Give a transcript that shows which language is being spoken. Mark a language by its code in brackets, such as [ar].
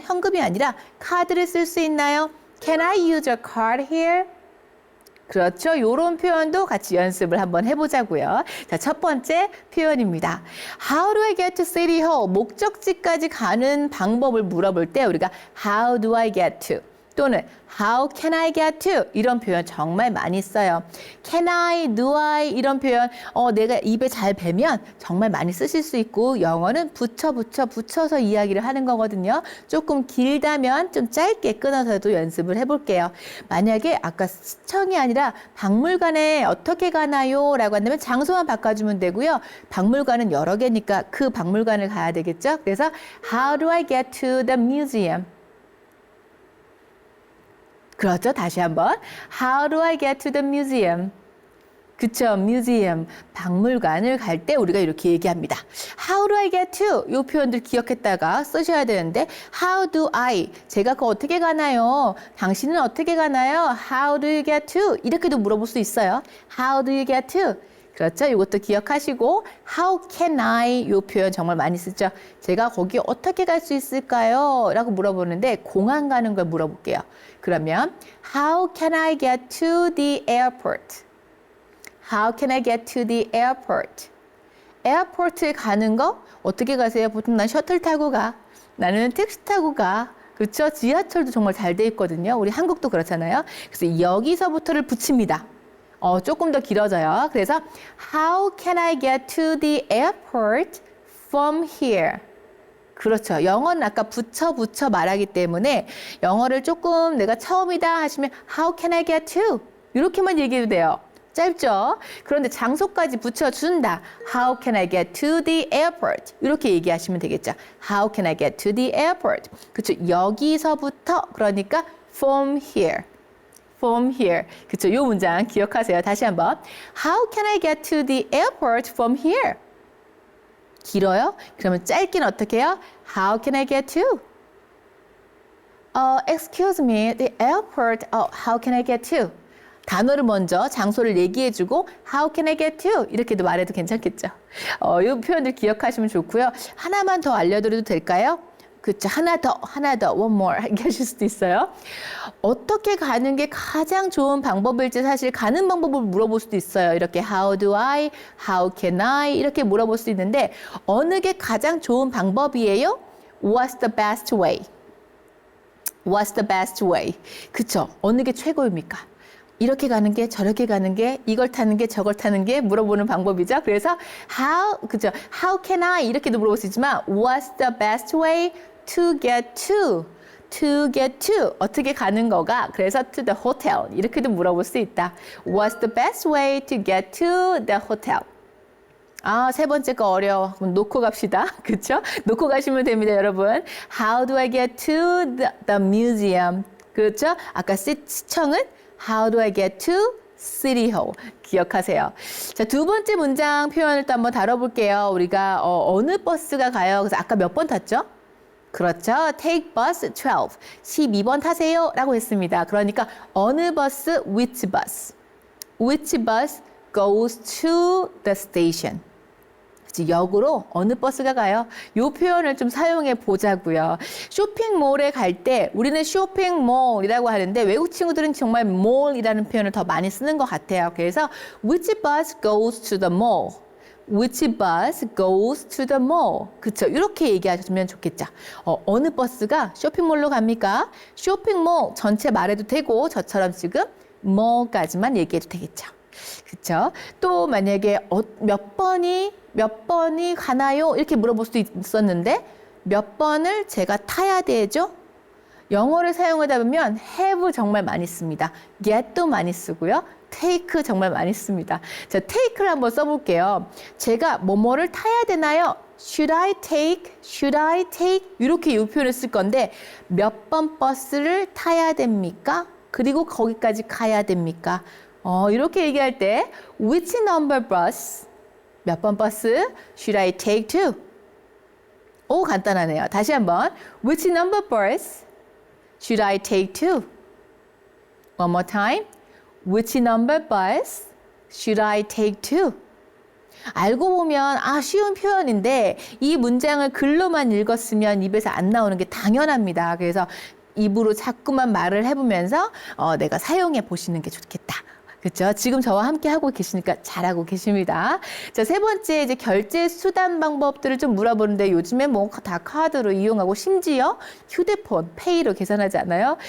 [ko] 현금이 아니라 카드를 쓸 수 있나요? [en] Can I use a card here? [ko] 그렇죠. 이런 표현도 같이 연습을 한번 해보자고요. 자, 첫 번째 표현입니다. [en] How do I get to City Hall? [ko] 목적지까지 가는 방법을 물어볼 때 우리가 [en] How do I get to? [ko] 또는 [en] How can I get to? [ko] 이런 표현 정말 많이 써요. [en] Can I, do I [ko] 이런 표현 내가 입에 잘 배면 정말 많이 쓰실 수 있고 영어는 붙여서 이야기를 하는 거거든요. 조금 길다면 좀 짧게 끊어서도 연습을 해볼게요. 만약에 아까 시청이 아니라 박물관에 어떻게 가나요? 라고 한다면 장소만 바꿔주면 되고요. 박물관은 여러 개니까 그 박물관을 가야 되겠죠. 그래서 [en] How do I get to the museum? [ko] 그렇죠. 다시 한번. [en] How do I get to the museum? [ko] 그쵸. museum. 박물관을 갈 때 우리가 이렇게 얘기합니다. [en] How do I get to? [ko] 이 표현들 기억했다가 쓰셔야 되는데 [en] How do I? [ko] 제가 그거 어떻게 가나요? 당신은 어떻게 가나요? [en] How do you get to? [ko] 이렇게도 물어볼 수 있어요. [en] How do you get to? [ko] 그렇죠. 이것도 기억하시고 [en] How can I? [ko] 이 표현 정말 많이 쓰죠. 제가 거기 어떻게 갈 수 있을까요? 라고 물어보는데 공항 가는 걸 물어볼게요. 그러면 [en] How can I get to the airport? How can I get to the airport? [ko] 에어포트에 가는 거 어떻게 가세요? 보통 난 셔틀 타고 가. 나는 택시 타고 가. 그렇죠. 지하철도 정말 잘 돼 있거든요. 우리 한국도 그렇잖아요. 그래서 여기서부터를 붙입니다. 조금 더 길어져요. 그래서 [en] How can I get to the airport from here? [ko] 그렇죠. 영어는 아까 붙여 말하기 때문에 영어를 조금 내가 처음이다 하시면 [en] How can I get to? [ko] 이렇게만 얘기해도 돼요. 짧죠? 그런데 장소까지 붙여준다. [en] How can I get to the airport? [ko] 이렇게 얘기하시면 되겠죠. [en] How can I get to the airport? [ko] 그렇죠. 여기서부터 그러니까 [en] from here. From here. [ko] 그쵸? 이 문장 기억하세요. 다시 한번. [en] How can I get to the airport from here? [ko] 길어요? 그러면 짧게는 어떻게 해요? [en] How can I get to? Excuse me, the airport, how can I get to? [ko] 단어를 먼저 장소를 얘기해주고 [en] How can I get to? [ko] 이렇게도 말해도 괜찮겠죠. 이 표현들 기억하시면 좋고요. 하나만 더 알려드려도 될까요? 그렇죠. 하나 더, [en] one more [ko] 이렇게 하실 수도 있어요. 어떻게 가는 게 가장 좋은 방법일지 사실 가는 방법을 물어볼 수도 있어요. 이렇게 [en] How do I, How can I [ko] 이렇게 물어볼 수 있는데 어느 게 가장 좋은 방법이에요? [en] What's the best way? What's the best way? [ko] 그쵸? 어느 게 최고입니까? 이렇게 가는 게 저렇게 가는 게 이걸 타는 게 저걸 타는 게 물어보는 방법이죠. 그래서 그죠? [en] How can I [ko] 이렇게도 물어볼 수 있지만 [en] What's the best way to get to? To get to [ko] 어떻게 가는 거가 그래서 [en] to the hotel [ko] 이렇게도 물어볼 수 있다. [en] What's the best way to get to the hotel? [ko] 세 번째 거 어려워. 그럼 놓고 갑시다. 그쵸? 놓고 가시면 됩니다, 여러분. [en] How do I get to the museum? [ko] 그렇죠? 아까 시청은 [en] How do I get to City Hall? [ko] 기억하세요. 자, 두 번째 문장 표현을 또 한번 다뤄볼게요. 우리가 어느 버스가 가요? 그래서 아까 몇 번 탔죠? 그렇죠. [en] Take bus 12. [ko] 12번 타세요. 라고 했습니다. 그러니까 어느 버스? [en] Which bus? Which bus goes to the station? [ko] 역으로 어느 버스가 가요? 이 표현을 좀 사용해 보자고요. 쇼핑몰에 갈 때 우리는 쇼핑몰이라고 하는데 외국 친구들은 정말 몰이라는 표현을 더 많이 쓰는 것 같아요. 그래서 [en] which bus goes to the mall? Which bus goes to the mall? [ko] 그쵸? 이렇게 얘기하시면 좋겠죠. 어느 버스가 쇼핑몰로 갑니까? 쇼핑몰 전체 말해도 되고 저처럼 지금 mall까지만 얘기해도 되겠죠. 그쵸? 또 만약에 몇 번이 가나요? 이렇게 물어볼 수도 있었는데 몇 번을 제가 타야 되죠? 영어를 사용하다 보면 have 정말 많이 씁니다. get도 많이 쓰고요. take 정말 많이 씁니다. 자, take를 한번 써볼게요. 제가 뭐뭐를 타야 되나요? [en] Should I take? Should I take? [ko] 이렇게 이 표현을 쓸 건데 몇 번 버스를 타야 됩니까? 그리고 거기까지 가야 됩니까? 이렇게 얘기할 때 [en] which number bus? [ko] 몇 번 버스 [en] should I take to? [ko] 오, 간단하네요. 다시 한번 [en] which number bus should I take to? One more time. Which number bus should I take to? [ko] 알고 보면 쉬운 표현인데 이 문장을 글로만 읽었으면 입에서 안 나오는 게 당연합니다. 그래서 입으로 자꾸만 말을 해보면서 내가 사용해 보시는 게 좋겠다. 그렇죠? 지금 저와 함께 하고 계시니까 잘하고 계십니다. 자, 세 번째 이제 결제 수단 방법들을 좀 물어보는데 요즘에 뭐 다 카드로 이용하고 심지어 휴대폰, 페이로 계산하지 않아요?